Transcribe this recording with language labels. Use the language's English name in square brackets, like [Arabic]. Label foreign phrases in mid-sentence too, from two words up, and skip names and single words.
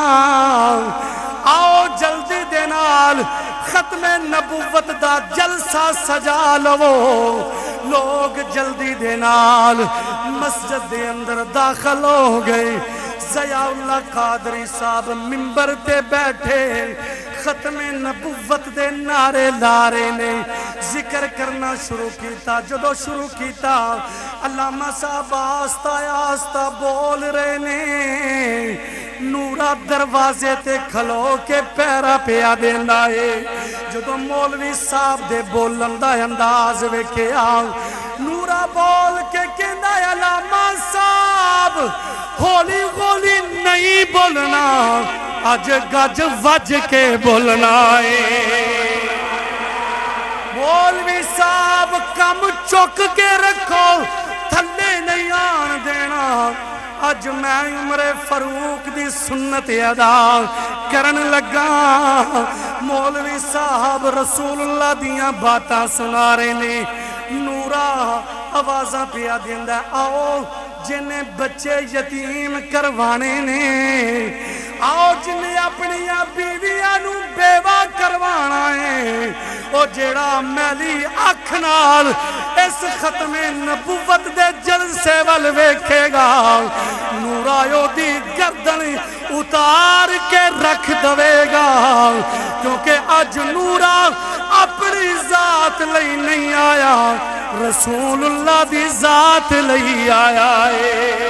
[Punjabi] آؤ جلدی دے نال ختم نبوت دا جلسہ سجا لو لوگ جلدی دے نال مسجد دے اندر داخل ہو گئے ضیاء اللہ قادری صاحب منبر تے بیٹھے ختم نبوت دے نعرے لارے نے ذکر کرنا شروع کیتا جدو شروع کیتا علامہ صاحب آستہ آستہ بول رہے نے نورا دروازے تے کھلو کے پیرا پیا دینا ہے جدو مولوی صاحب دے بولن دا انداز ویکھیا نورا بول کے کہندا علامہ صاحب ہولی ہولی نہیں بولنا اج گج وج کے بولنا ہے مولوی صاحب کم چک کے رکھو تھلے نہیں آن دینا اج میں عمر فاروق دی سنت ادا کرن لگا مولوی صاحب رسول اللہ دیاں باتاں سنا رہے نے نورا آوازاں پیا دیندا آؤ جنہیں بچے یتیم کروانے نے آؤ جنہیں اپنی بیویاں نو بیوہ کروانا ہے او جیڑا میلی اکھ نال اس ختم نبوت دے جلسے وال ویکھے گا نورایو دی گردن اتار کے رکھ دوے گا کیونکہ اج نورا اپنی ذات لئی نہیں آیا رسول اللہ دی ذات لئی آیا ہے